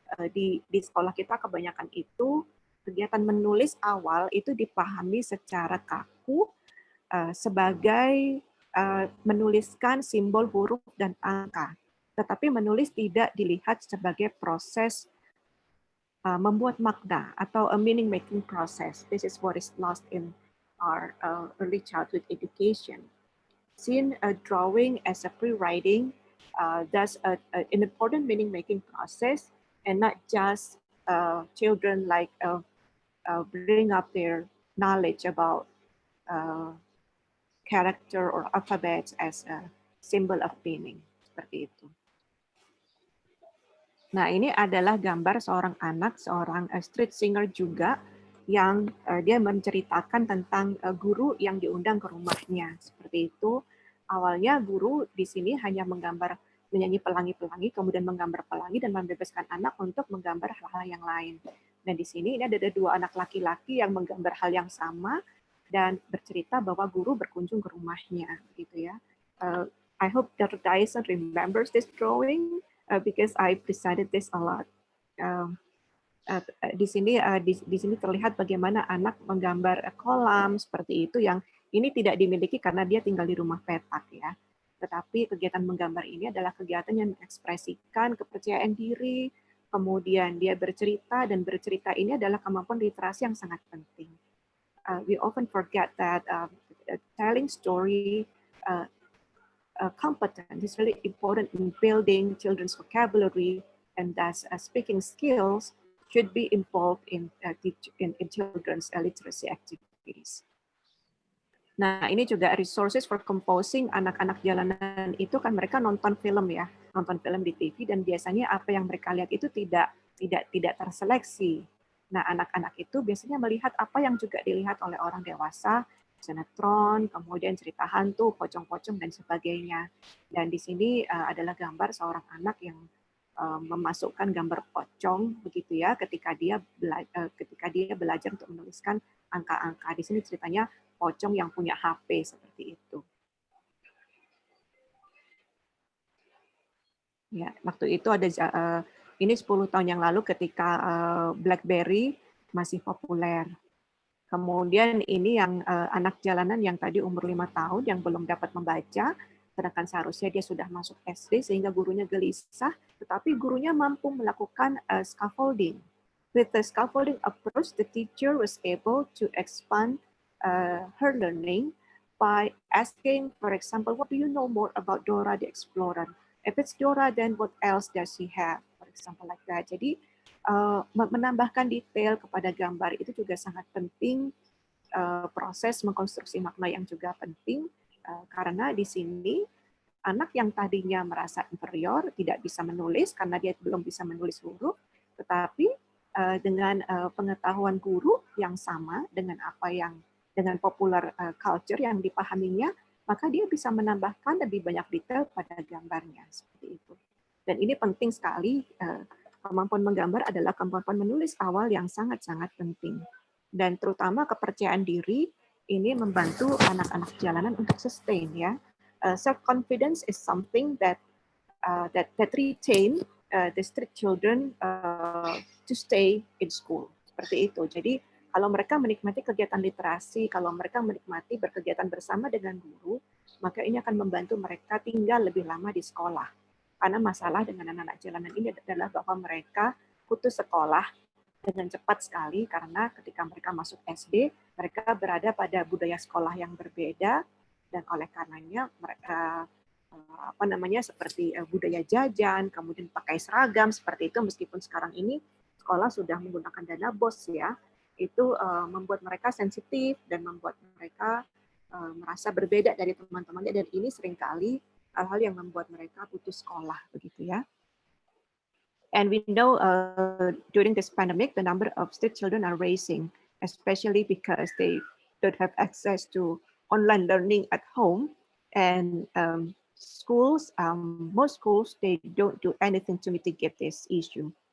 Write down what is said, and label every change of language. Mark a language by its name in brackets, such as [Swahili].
[Indonesian] Di sekolah kita kebanyakan itu kegiatan menulis awal itu dipahami secara kaku sebagai menuliskan simbol, huruf, dan angka. Tetapi menulis tidak dilihat sebagai proses membuat makna atau [English] a meaning making process. This is what is lost in our early childhood education. Seen drawing as a pre-writing, that's an important meaning making process, and not just children like bring up their knowledge about character or alphabets as a symbol of meaning, [Indonesian] seperti itu. Nah, ini adalah gambar seorang anak, seorang street singer juga, yang dia menceritakan tentang guru yang diundang ke rumahnya, seperti itu. Awalnya guru di sini hanya menggambar menyanyi pelangi-pelangi, kemudian menggambar pelangi dan membebaskan anak untuk menggambar hal-hal yang lain. Dan di sini ini ada 2 anak laki-laki yang menggambar hal yang sama dan bercerita bahwa guru berkunjung ke rumahnya, gitu ya. [English] I hope Dr. Dyson remembers this drawing because I presented this a lot. [Indonesian] Di sini terlihat bagaimana anak menggambar kolam seperti itu, yang ini tidak dimiliki karena dia tinggal di rumah petak ya. Tetapi kegiatan menggambar ini adalah kegiatan yang mengekspresikan kepercayaan diri, kemudian dia bercerita, dan bercerita ini adalah kemampuan literasi yang sangat penting. [English] We often forget that telling story competence is really important in building children's vocabulary, and thus speaking skills should be involved in children's literacy activities. [Indonesian] Nah, ini juga [English] resources for composing. [Indonesian] Anak-anak jalanan itu kan mereka nonton film ya, nonton film di TV, dan biasanya apa yang mereka lihat itu tidak terseleksi. Nah, anak-anak itu biasanya melihat apa yang juga dilihat oleh orang dewasa, sinetron, kemudian cerita hantu, pocong-pocong, dan sebagainya. Dan di sini adalah gambar seorang anak yang memasukkan gambar pocong, begitu ya, ketika dia belajar untuk menuliskan angka-angka. Di sini ceritanya pocong yang punya HP, seperti itu. Ya, waktu itu ada ini 10 tahun yang lalu ketika BlackBerry masih populer. Kemudian ini yang anak jalanan yang tadi umur 5 tahun yang belum dapat membaca, sedangkan seharusnya dia sudah masuk SD sehingga gurunya gelisah, tetapi gurunya mampu melakukan scaffolding. [English] With the scaffolding approach, the teacher was able to expand her learning by asking, for example, what do you know more about Dora the Explorer? If it's Dora, then what else does she have? For example, like that. [Indonesian] Jadi menambahkan detail kepada gambar itu juga sangat penting. Proses mengkonstruksi makna yang juga penting karena di sini anak yang tadinya merasa inferior, tidak bisa menulis karena dia belum bisa menulis huruf, tetapi dengan pengetahuan guru yang sama dengan apa yang dengan popular culture yang dipahaminya, maka dia bisa menambahkan lebih banyak detail pada gambarnya seperti itu. Dan ini penting sekali. Kemampuan menggambar adalah kemampuan menulis awal yang sangat-sangat penting. Dan terutama kepercayaan diri ini membantu anak-anak jalanan untuk sustain ya. [English] Self confidence is something that retain the street children to stay in school. [Indonesian] Seperti itu. Jadi kalau mereka menikmati kegiatan literasi, kalau mereka menikmati berkegiatan bersama dengan guru, maka ini akan membantu mereka tinggal lebih lama di sekolah. Karena masalah dengan anak-anak jalanan ini adalah bahwa mereka putus sekolah dengan cepat sekali karena ketika mereka masuk SD, mereka berada pada budaya sekolah yang berbeda dan oleh karenanya mereka seperti budaya jajan, kemudian pakai seragam seperti itu, meskipun sekarang ini sekolah sudah menggunakan dana BOS ya, itu membuat mereka sensitif dan membuat mereka merasa berbeda dari teman-temannya, dan ini seringkali hal-hal yang membuat mereka putus sekolah begitu ya. [English] And we know during this pandemic, the number of street children are rising, especially because they don't have access to online learning at home. And schools, most schools, they don't do anything to mitigate this issue.